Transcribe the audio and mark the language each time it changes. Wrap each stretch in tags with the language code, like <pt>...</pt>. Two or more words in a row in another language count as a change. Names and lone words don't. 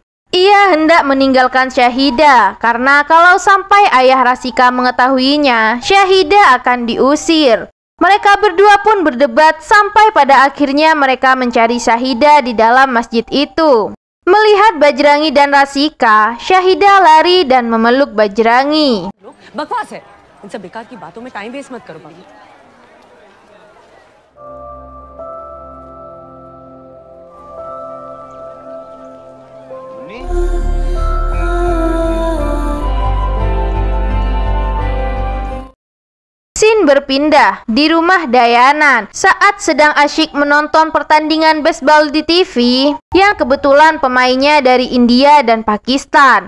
<id>Ia hendak meninggalkan Syahidah karena kalau sampai ayah Rasika mengetahuinya, Syahidah akan diusir. Mereka berdua pun berdebat sampai pada akhirnya mereka mencari Syahidah di dalam masjid itu. Melihat Bajrangi dan Rasika, Syahidah lari dan memeluk Bajrangi.</id> <hi>बकवास है इन सब बेकार की बातों में</hi> <en>time waste</en> <hi>मत करो बाबू</hi> <id>Scene berpindah di rumah Dayanan saat sedang asyik menonton pertandingan baseball di TV yang kebetulan pemainnya dari India dan Pakistan.</id>